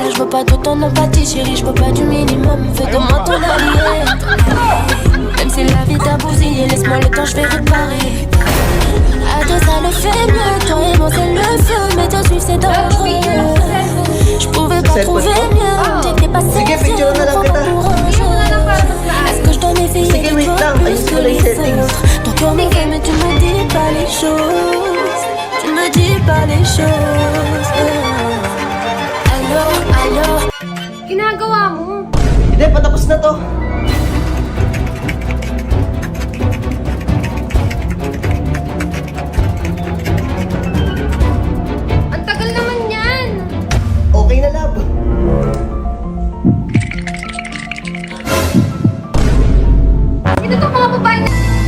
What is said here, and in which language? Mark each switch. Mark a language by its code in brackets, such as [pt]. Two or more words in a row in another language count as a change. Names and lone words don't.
[fr] Je veux pas de ton empathie, chérie, je veux pas du minimum. Fais de moi ton allié. Même si la vie t'a bousillé, laisse-moi le temps, je vais réparer. À deux, ça le fait mieux. Toi et moi, c'est le feu, mais te suivre, c'est dangereux. Je pouvais pas trouver mieux. J'étais pas [tl] Sige, [fr] sérieuse, [tl] picture na lang kita. [fr] pour un jeu. Est-ce que je dois méfier [tl] Sige, [fr] de [tl] wait [fr] toi [tl] lang. [fr] plus [tl] Ayos [fr] que [tl] ko lang yung [fr] les [tl] settings. [fr] autres? Ton cœur me fait, mais tu me dis pas les choses. Tu me dis pas les choses. Allô, allô. [tl] Ginagawa mo. Hindi, patapos na to. Ang tagal naman yan. Okay na, Lab. Sino itong mga babae na...